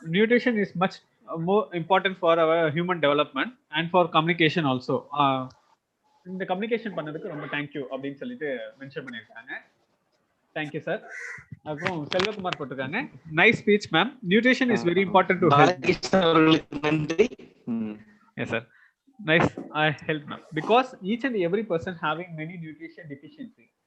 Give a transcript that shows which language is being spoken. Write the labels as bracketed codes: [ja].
[en] Nutrition is much more important for our human development and for communication also. [ta] இந்த communication பண்ணதுக்கு ரொம்ப thank you அப்படின்னு சொல்லிட்டு மென்ஷன் பண்ணியிருக்காங்க. Thank you sir. அப்புறம் செல்வகுமார் போட்டிருக்காங்க. [en] Nice speech ma'am. Nutrition is very important to health. [ta] நன்றி. [en] Yes sir. Nice. I help now because each and every person having many nutrition deficiency.